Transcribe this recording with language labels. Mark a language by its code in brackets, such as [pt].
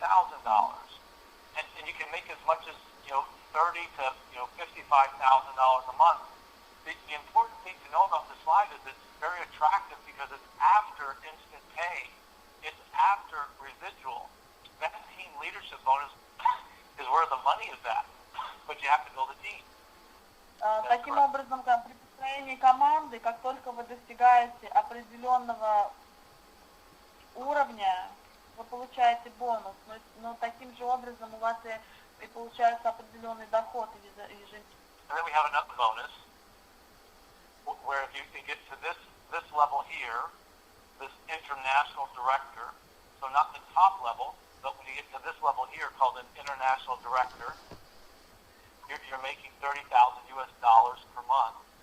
[en] And you can make as much as, you know, $30,000 to, $55,000 a month. The important thing to know about this slide is it's very attractive because it's after instant pay. It's after residual. That team leadership bonus is where the money is at, but you have to build a team. [ru] Таким образом, при построении команды, как только вы достигаете определенного уровня, вы получаете бонус, но таким же образом у вас и получается определенный доход ежемесячно. [en] And then we have another bonus, where if you get to this level here, this international director, so not the top level, but when you get to this level here called an international director, you're making $30,000 per month.